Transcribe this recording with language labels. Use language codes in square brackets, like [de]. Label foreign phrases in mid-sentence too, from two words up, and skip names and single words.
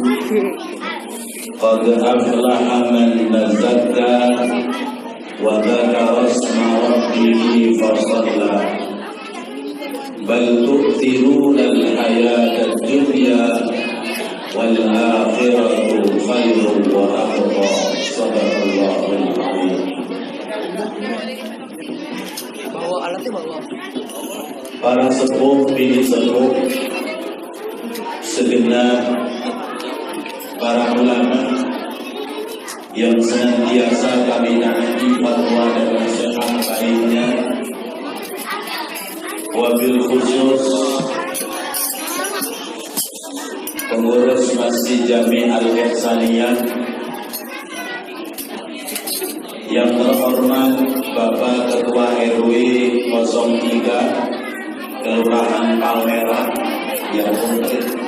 [ar] قد أفلح من تزكى وذكر اسم ربه فصلى بل تؤثرون الحياة الدنيا والآخرة خير وأبقى. صدق الله العظيم. [id] Para sepuh, bini sepuh, segenap para ulama yang senantiasa kami taati fatwa dan nasihat baiknya, [ar] وبالخصوص [id] pengurus Masjid Jami Al-Ihsaniyah yang terhormat Bapak Ketua RW 03 Kelurahan Palmerah yang mungkin